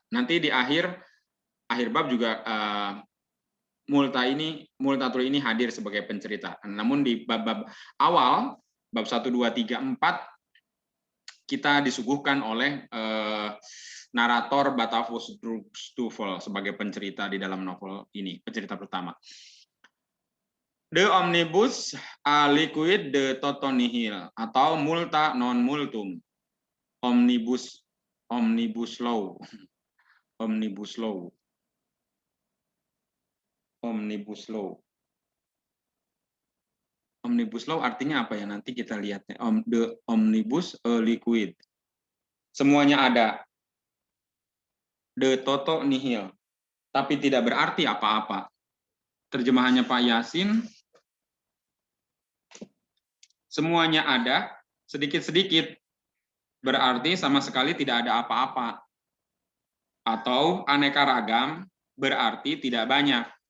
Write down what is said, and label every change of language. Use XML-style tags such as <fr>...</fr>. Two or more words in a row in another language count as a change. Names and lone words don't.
<id>Nanti di akhir bab juga multatuli ini hadir sebagai pencerita. Namun di bab-bab awal, bab 1, 2, 3, 4, kita disuguhkan oleh narator Batavus Stufel sebagai pencerita di dalam novel ini, pencerita pertama.</id> <la>De omnibus aliquid de toto nihil, atau multa non multum.</la> <id>Omnibus law. Omnibus law. Omnibus law. Omnibus law artinya apa ya? Nanti kita lihatnya.</id> <la>The omnibus liquid.</la> <id>Semuanya ada.</id> <la>The toto nihil.</la> <id>Tapi tidak berarti apa-apa. Terjemahannya Pak Yasin. Semuanya ada, sedikit-sedikit. Berarti sama sekali tidak ada apa-apa. Atau aneka ragam berarti tidak banyak.</id>